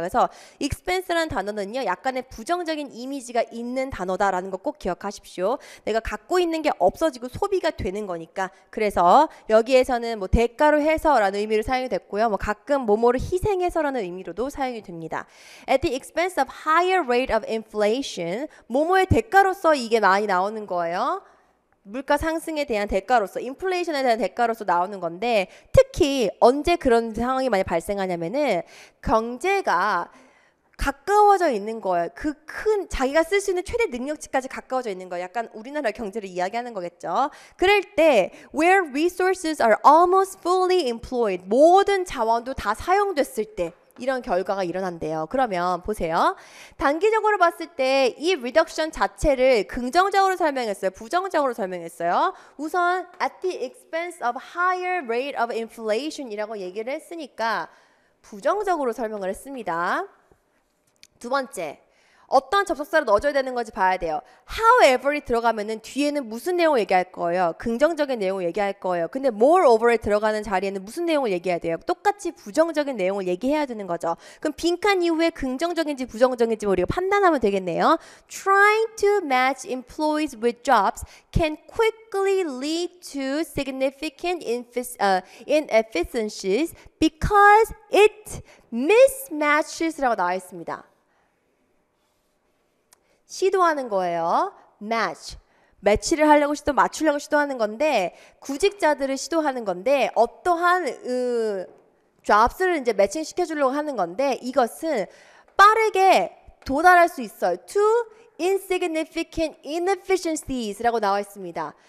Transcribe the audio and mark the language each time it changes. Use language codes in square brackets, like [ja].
[ko] 그래서 expense라는 단어는요. 약간의 부정적인 이미지가 있는 단어다라는 거 꼭 기억하십시오. 내가 갖고 있는 게 없어지고 소비가 되는 거니까. 그래서 여기에서는 뭐 대가로 해서라는 의미로 사용이 됐고요. 뭐 가끔 뭐뭐를 희생해서라는 의미로도 사용이 됩니다. [en] At the expense of higher rate of inflation, [ko] 뭐뭐의 대가로서 이게 많이 나오는 거예요. 물가 상승에 대한 대가로서, 인플레이션에 대한 대가로서 나오는 건데 특히 언제 그런 상황이 많이 발생하냐면은 경제가 가까워져 있는 거예요. 그 큰 자기가 쓸 수 있는 최대 능력치까지 가까워져 있는 거예요. 약간 우리나라 경제를 이야기하는 거겠죠. 그럴 때 [en] where resources are almost fully employed, [ko] 모든 자원도 다 사용됐을 때 이런 결과가 일어난대요. 그러면 보세요. 단기적으로 봤을 때 이 리덕션 자체를 긍정적으로 설명했어요? 부정적으로 설명했어요? 우선 [en] at the expense of higher rate of inflation [ko] 이라고 얘기를 했으니까 부정적으로 설명을 했습니다. 두 번째, 어떤 접속사를 넣어줘야 되는 건지 봐야 돼요. However이 들어가면은 뒤에는 무슨 내용을 얘기할 거예요? 긍정적인 내용을 얘기할 거예요. 근데 moreover에 들어가는 자리에는 무슨 내용을 얘기해야 돼요? 똑같이 부정적인 내용을 얘기해야 되는 거죠. 그럼 빈칸 이후에 긍정적인지 부정적인지 우리가 판단하면 되겠네요. [en] Trying to match employees with jobs can quickly lead to significant inefficiencies because it mismatches [ko] 라고 나와 있습니다. 시도하는 거예요. [en] match. [ko] 매치를 하려고 맞추려고 시도하는 건데 구직자들을 시도하는 건데 어떠한 jobs를 이제 매칭시켜주려고 하는 건데 이것은 빠르게 도달할 수 있어요. [en] To insignificant inefficiencies [ko] 라고 나와 있습니다.